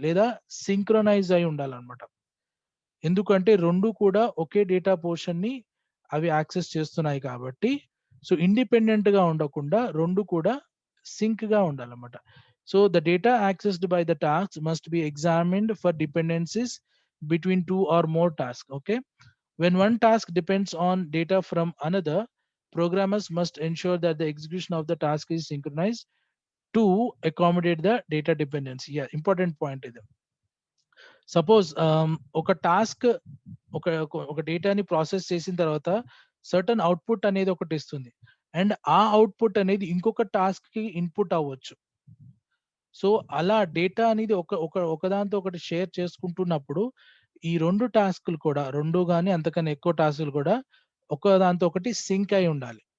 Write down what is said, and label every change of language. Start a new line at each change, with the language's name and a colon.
Telugu: లేదా సింక్రొనైజ్ అయి ఉండాలన్నమాట. ఎందుకంటే 2 కూడా ఒకే డేటా పోర్షన్‌ని అవి యాక్సెస్ చేస్తున్నాయి కాబట్టి, సో, ఇండిపెండెంట్‌గా ఉండకుండా 2 కూడా సింక్‌గా ఉండాలన్నమాట.
English: So, the data accessed by the task must be examined for dependencies between 2 or more task. Okay. When one task depends on data from another, programmers must ensure that the execution of the task is synchronized to accommodate the data dependency. Yeah, important point
Telugu: ఇది. Suppose ఒక task ఒక డేటాని process చేసిన తర్వాత certain output అనేది ఒకటి ఇస్తుంది. And ఆ అవుట్‌పుట్ అనేది ఇంకొక టాస్క్‌కి ఇన్‌పుట్ అవ్వచ్చు. సో, అలా డేటా అనేది ఒకదాంతో ఒకటి షేర్ చేసుకుంటున్నప్పుడు, ఈ 2 టాస్క్‌లు కూడా 2 గాని అంతకన్నా ఎక్కువ టాస్క్‌లు కూడా ఒకదాంతో ఒకటి సింక్ అయి ఉండాలి.